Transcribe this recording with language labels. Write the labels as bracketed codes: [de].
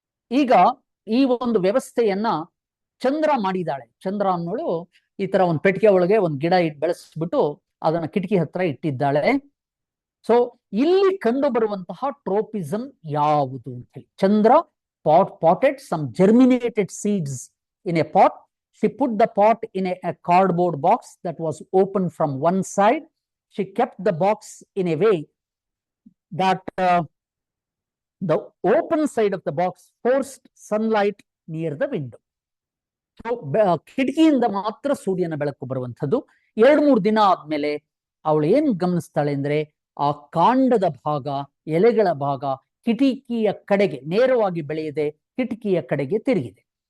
[kn] ಈಗ ಈ ಒಂದು ವ್ಯವಸ್ಥೆಯನ್ನ ಚಂದ್ರ ಮಾಡಿದಾಳೆ. ಚಂದ್ರ ಅನ್ನೋಳು ಈ ತರ ಒಂದು ಪೆಟ್ಟಿಗೆ ಒಳಗೆ ಒಂದು ಗಿಡ ಬೆಳೆಸ್ಬಿಟ್ಟು ಅದನ್ನ ಕಿಟಕಿ ಹತ್ರ ಇಟ್ಟಿದ್ದಾಳೆ. ಸೊ ಇಲ್ಲಿ ಕಂಡು ಬರುವಂತಹ ಟ್ರೋಪಿಸಮ್ ಯಾವುದು ಅಂತ ಹೇಳಿ, ಚಂದ್ರ [en] potted some germinated seeds in a pot. She put the pot in a cardboard box that was open from one side. She kept the box in a way that the open side of the box forced sunlight near the window. [kn] So ಕಿಟಕಿಯಿಂದ ಮಾತ್ರ ಸೂರ್ಯನ ಬೆಳಕು ಬರುವಂಥದ್ದು. 2-3 ದಿನ ಆದ್ಮೇಲೆ ಅವಳು ಏನ್ ಗಮನಿಸ್ತಾಳೆ ಅಂದ್ರೆ, ಆ ಕಾಂಡದ ಭಾಗ, ಎಲೆಗಳ ಭಾಗ ಕಿಟಕಿಯ ಕಡೆಗೆ ನೇರವಾಗಿ ಬೆಳೆಯದೆ ಕಿಟಕಿಯ ಕಡೆಗೆ ತಿರುಗಿದೆ.